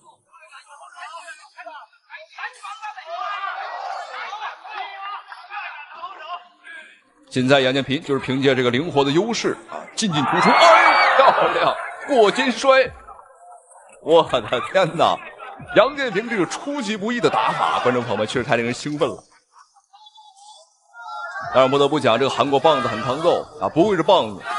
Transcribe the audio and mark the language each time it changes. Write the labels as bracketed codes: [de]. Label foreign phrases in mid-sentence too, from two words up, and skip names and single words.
[zh] 现在杨建平就是凭借这个灵活的優勢啊，進突出，哎，漂亮，過肩摔！我的天哪！楊建平這個出其不意的打法，觀眾朋友們確實太令人興奮了。當然不得不講，這個韓國棒子很抗揍啊，不會是棒子。